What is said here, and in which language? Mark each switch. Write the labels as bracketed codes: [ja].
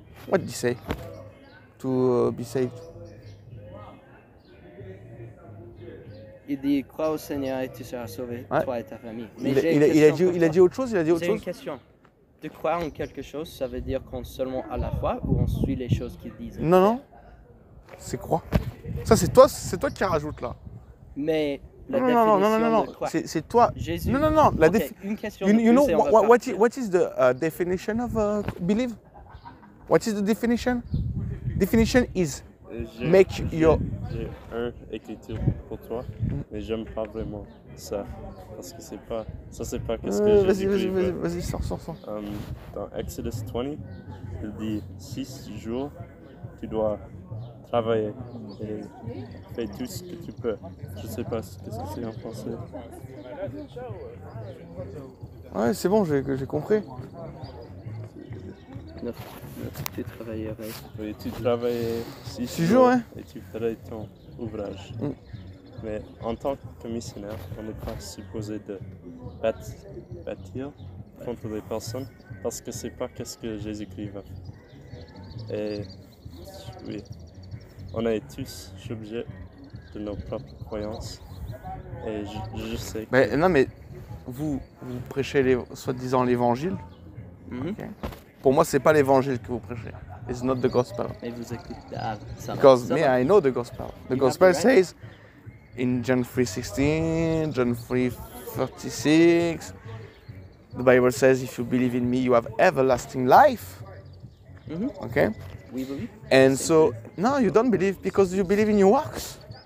[en] What did he say to be saved? [fr] Il dit crois au Seigneur et tu seras sauvé, Ouais. toi et ta famille. Il a dit autre chose, J'ai une question. De croire en quelque chose, ça veut dire qu'on seulement à la foi ou on suit les choses qu'ils disent? Non, c'est croire. Ça c'est toi qui rajoute là. Mais la définition de quoi? C'est toi. Jésus. Non. Une question. [en] You know what is the definition of believe? What is the definition? Definition is make your. [fr] J'ai un écriture pour toi, mais j'aime pas vraiment ça parce que c'est pas qu'est-ce que Jésus dit. Vas-y, sors. Dans Exodus 20, il dit 6 jours, tu dois travailler et fais tout ce que tu peux. Je sais pas ce que c'est en français. Ouais, c'est bon, j'ai compris. Tu travaillerais. Oui, tu travaillais 6 jours hein? Et tu ferais ton ouvrage. Mais en tant que missionnaire, on n'est pas supposé de bâtir contre les personnes parce que c'est pas qu'est-ce que Jésus-Christ va faire. Et oui, on est tous sujets de nos propres croyances. Et je sais que... Mais, non, mais vous prêchez soi-disant l'évangile. Okay. Pour moi, c'est pas l'évangile que vous prêchez. [en] It's not the gospel. [fr] Mais vous écoutez. [en] Because I know the gospel. The gospel says in John 3:16, John 3:36, the Bible says, if you believe in me, you have everlasting life. Okay? We believe. And so, no, you don't believe because you believe in your works.